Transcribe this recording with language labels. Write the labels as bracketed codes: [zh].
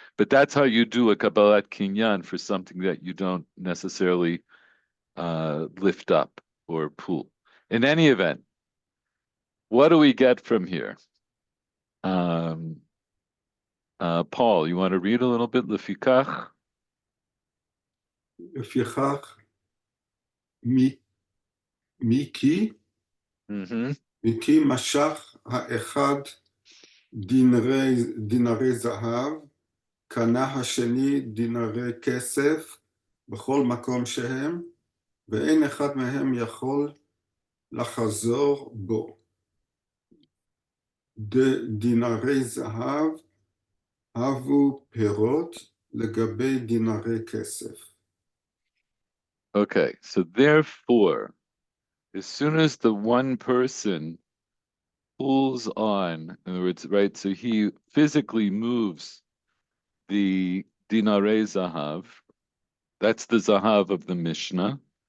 [en] But that's how you do a Kabbalat Kinyan for something that you don't necessarily lift up or pull. In any event, what do we get from here? Paul, you want to read a little bit? [he] Lefikach? לפיכך, מיקי משך האחד דינרי זהב, קנה השני דינרי כסף בכל מקום שהם, ואין אחד מהם יכול לחזור בו. דינרי זהב הבו פירות לגבי דינרי כסף. [en] Okay, so therefore, as soon as the one person pulls on, in other words, right, so he physically moves the dinare zahav, that's the zahav of the Mishnah,